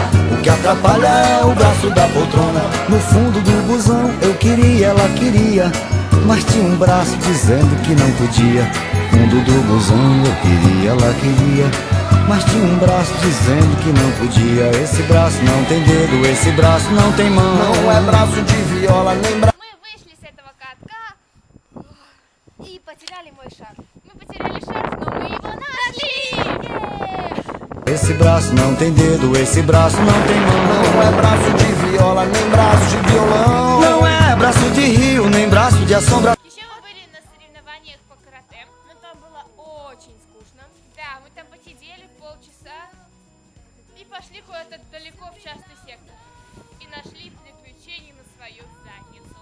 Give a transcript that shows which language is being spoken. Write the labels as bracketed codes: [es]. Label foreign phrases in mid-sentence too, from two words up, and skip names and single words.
[pt] O que atrapalha é o braço da poltrona. No fundo do busão eu queria, ela queria, mas tinha um braço dizendo que não podia. Fundo do busão eu queria, ela queria, mas tinha um braço dizendo que não podia. Esse braço não tem dedo, esse braço não tem mão. Não é braço de viola, nem braço. [ru] Мы вышли с этого катка И потеряли мой шарф. мы потеряли шарф, но мы его нашли! [pt] Esse braço não tem dedo, esse braço não tem mão. Não é braço de viola, nem braço de violão. Não é braço de rio, nem braço de assombra. [ru] Еще мы были на соревнованиях по карате. Но там было очень скучно. Да, мы там посидели полчаса и пошли куда-то далеко в частный сектор. И нашли приключения на свою задницу.